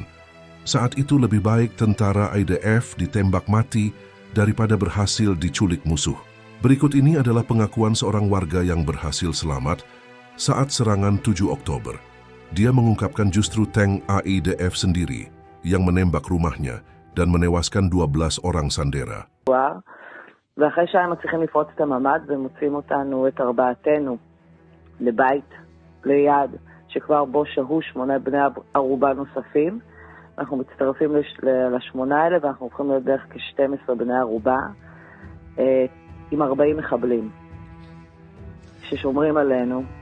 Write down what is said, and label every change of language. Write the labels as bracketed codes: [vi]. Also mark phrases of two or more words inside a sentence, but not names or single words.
[id] Saat itu lebih baik tentara IDF ditembak mati daripada berhasil diculik musuh. Berikut ini adalah pengakuan seorang warga yang berhasil selamat saat serangan 7 Oktober. Dia mengungkapkan justru tank IDF sendiri yang menembak rumahnya dan menewaskan 12 orang sandera. [he] ואחרי שהם מצליחים לפרוץ את הממ"ד ומוצאים אותנו, את ארבעתנו, לבית ליד שכבר בו שהו 8 בני ערובה נוספים. אנחנו מצטרפים ל8 האלה ואנחנו הופכים להיות בערך כ12 בני ערובה עם 40 מחבלים ששומרים עלינו.